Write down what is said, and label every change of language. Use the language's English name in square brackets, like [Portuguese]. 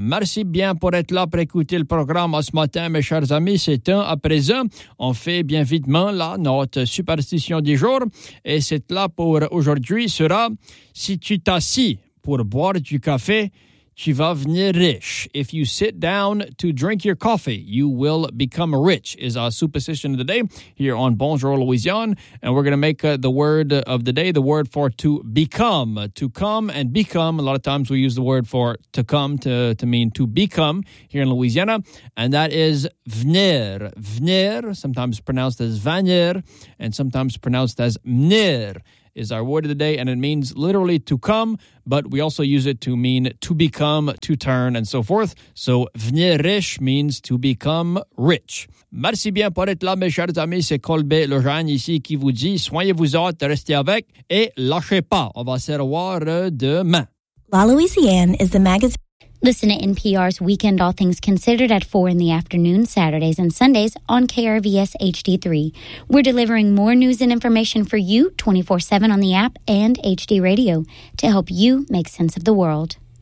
[French] Merci bien pour être là, pour écouter le programme ce matin, mes chers amis. C'est temps à présent. On fait bien vitement là notre superstition du jour. Et cette là pour aujourd'hui sera si tu t'assis pour boire du café, tu vas venir riche. [English] If you sit down to drink your coffee, you will become rich, is our superstition of the day here on Bonjour Louisiane. And we're going to make the word of the day, the word for to become, to come and become. A lot of times we use the word for to come to mean to become here in Louisiana. And that is venir. Venir, sometimes pronounced as venir and sometimes pronounced as mnir, is our word of the day, and it means literally to come, but we also use it to mean to become, to turn, and so forth. So, venir riche means to become rich. [French] Merci bien pour être là, mes chers amis. C'est Colbert Lejeune ici qui vous dit soignez-vous autres, restez avec, et lâchez pas. On va se revoir demain. [English] La Louisiane is the magazine. Listen to NPR's Weekend All Things Considered at 4 in the afternoon, Saturdays and Sundays on KRVS HD3. We're delivering more news and information for you 24/7 on the app and HD radio to help you make sense of the world.